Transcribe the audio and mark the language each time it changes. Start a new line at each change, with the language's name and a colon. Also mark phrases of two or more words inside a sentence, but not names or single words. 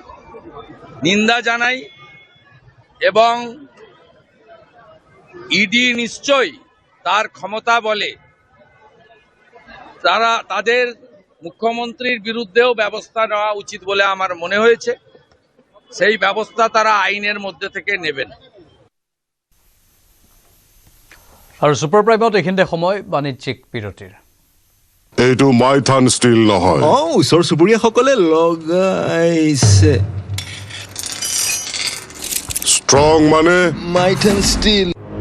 Bangla: নিন্দা জানাই এবং ইডি নিশ্চয়ই তার ক্ষমতা বলে তাদের মুখ্যমন্ত্রীর বিরুদ্ধেও ব্যবস্থা নেওয়া উচিত বলে আমার মনে হয়েছে। সেই ব্যবস্থা তারা আইনের মধ্যে থেকে নেবেন।
Assamese: আৰু ছুপাৰ প্ৰাইমত এইখিনিতে সময় বাণিজ্যিক বিৰতিৰ। এইটো মাইথান ষ্টীল নহয়। ওচৰ চুবুৰীয়াসকলে লগাইছে। ষ্ট্ৰং মানে মাইথান ষ্টীল।